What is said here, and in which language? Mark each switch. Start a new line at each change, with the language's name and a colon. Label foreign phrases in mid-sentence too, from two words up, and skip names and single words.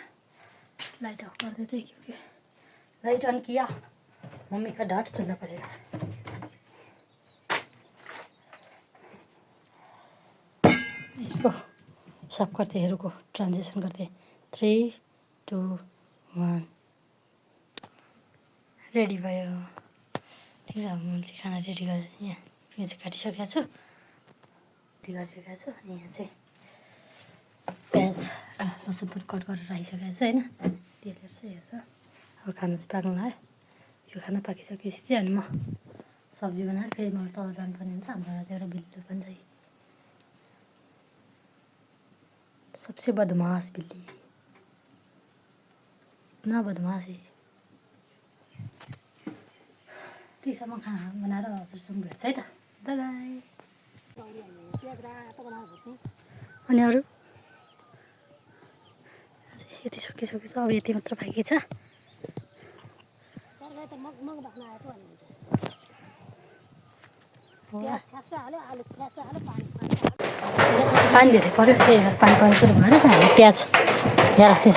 English: light off
Hindi: कर देते क्योंकि
English: light on
Hindi: किया मम्मी का डांट सुनना पड़ेगा। इसको सब करते हैं रुको ट्रांजिशन करते 3 2 1
Nepali: रेडी भयो ठिक छ। मैले चाहिँ खाना रेडी गरेँ यहाँ यो चाहिँ काटिसकेको छु रेडी गरिसकेको छु अनि यहाँ चाहिँ प्याज र लसुन पनि कट गरेर राखिसकेको छु होइन तेलहरू चाहिँ हेर्छ। अब खाना चाहिँ पाक्नु लाग्यो यो खाना पाकिसकेपछि चाहिँ अनि म सब्जी बनाएर फेरि मलाई तल जानुपर्ने हुन्छ हाम्रो चाहिँ एउटा बिल्ली पनि छ
Hindi: सबसे बदमाश बिल्ली इतना बदमाश है।
Nepali: त्यसमा खाना बनाएर हजुरसँग भेट्छ है त बाई बाई। अनि अरू यति सकिसकेछ अब यति मात्र बाँकी छ। पानी धेरै पऱ्यो त्यही भएर पानी पर्नु सुरु भएर चाहिँ हामी प्याज यहाँ राख्दैछौँ।